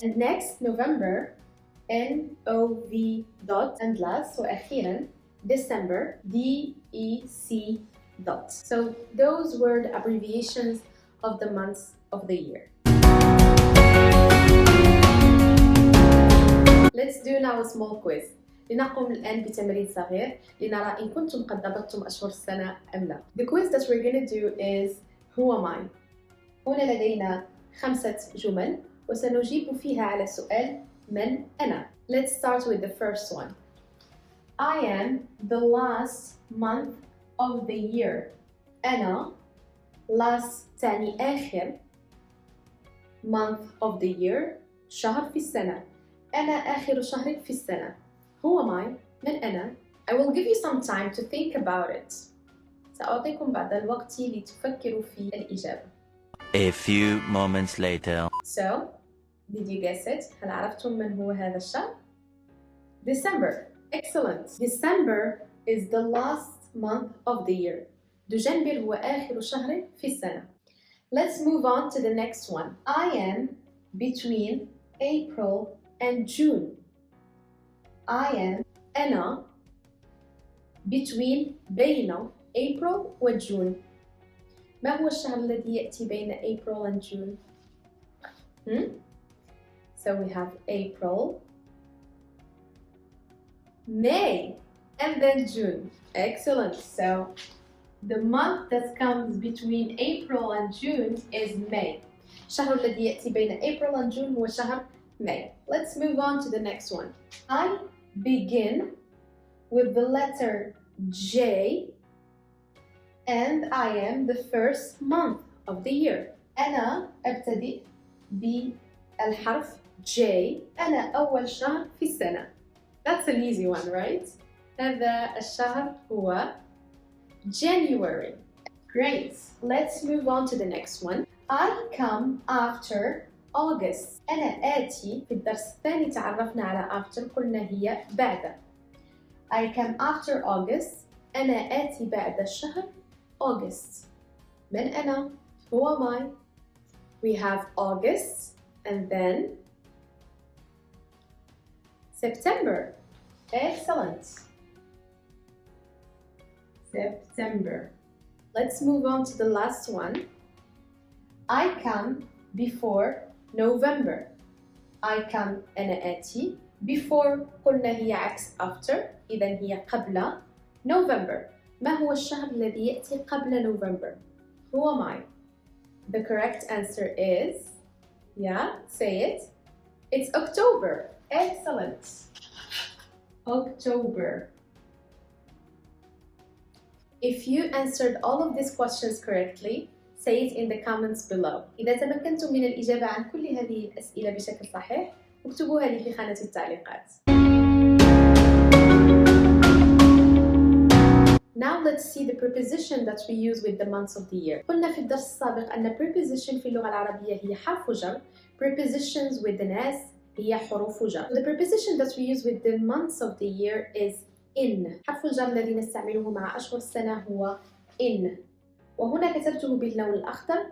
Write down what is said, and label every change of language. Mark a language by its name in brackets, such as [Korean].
[English] And next November NOV dot. And last وأخيرا December DEC dot. So those were the abbreviations of the months of the year. Let's do now a small quiz. [Arabic] لنقوم الآن بتمرين صغير لنرى إن كنتم قد ضبطتم أشهر السنة أم لا. [English] The quiz that we're going to do is Who am I? [Arabic] هنا لدينا 5 جمل وسنجيب فيها على سؤال من أنا. [English] Let's start with the first one. I am the last month of the year. [Arabic] أنا last تعني آخر [English] month of the year [Arabic] شهر في السنة. أنا آخر شهر في السنة. [English] Who am I? [Arabic] من أنا? [English] I will give you some time to think about it. [Arabic] سأعطيكم بعض الوقت لتفكروا في الإجابة. [English] A few moments later. So, did you guess it? [Arabic] هل عرفتم من هو هذا الشهر؟ December. [English] Excellent. December is the last month of the year. [Arabic] دجنبر هو آخر شهر في السنة. [English] Let's move on to the next one. I am between April and June. I am أنا between بين April و June. [Arabic] ما هو الشهر الذي يأتي بين April and June? [English] So we have April, May, and then June. Excellent. So the month that comes between April and June is May. [Arabic] الشهر الذي يأتي بين April and June هو شهر May. [English] Let's move on to the next one. I begin with the letter J and I am the first month of the year. [Arabic] أنا أبتدئ بالحرف J. أنا أول شهر في السنة. [English] That's an easy one, right? [Arabic] هذا الشهر هو [English] January. Great. Let's move on to the next one. I come after August. [Arabic] أنا آتي. في الدرس الثاني تعرفنا على after، قلنا هي بعد. [English] I come after August. [Arabic] أنا آتي بعد الشهر August. من أنا؟ [English] Who am I? We have August and then September. Excellent. September. Let's move on to the last one. I come before November. I come [Arabic] أنا آتي. Before قلنا هي عكس after، إذا هي قبل November. ما هو الشهر الذي يأتي قبل November? [English] Who am I? The correct answer is, say it. It's October. Excellent. October. If you answered all of these questions correctly, say it in the comments below. [Arabic] إذا تمكنتم من الإجابة عن كل هذه الأسئلة بشكل صحيح، اكتبوها لي في خانة التعليقات. [English] Now let's see the preposition that we use with the months of the year. [Arabic] قلنا في الدرس السابق أن preposition في اللغة العربية هي حرف جر. [English] Prepositions with an S [Arabic] هي حروف جر. [English] The preposition that we use with the months of the year is in. [Arabic] حرف الجر الذي نستعمله مع أشهر السنة هو in. وهنا كتبته باللون الأخضر.